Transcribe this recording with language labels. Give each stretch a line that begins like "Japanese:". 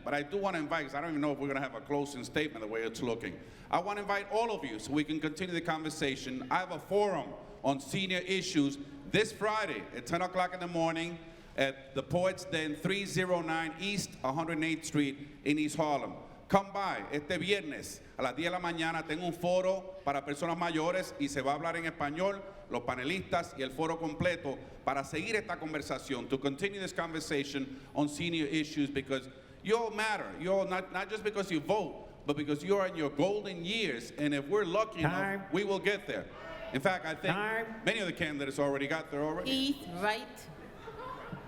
English: But I do want to invite, because I don't even know if we're going to have a closing statement the way it's looking. I want to invite all of you so we can continue the conversation. I have a forum on senior issues this Friday at 10 o'clock in the morning at the Poets Den, 309 East 108th Street in East Harlem. Come by
Spanish: este viernes a las 10 de la mañana. Tengo un foro para personas mayores y se va a hablar en español, los panelistas y el foro completo para seguir esta conversación,
English: to continue this conversation on senior issues, because you all matter. You all, not just because you vote, but because you're in your golden years, and if we're lucky enough, we will get there. In fact, I think many of the candidates already got there already. Keith, right?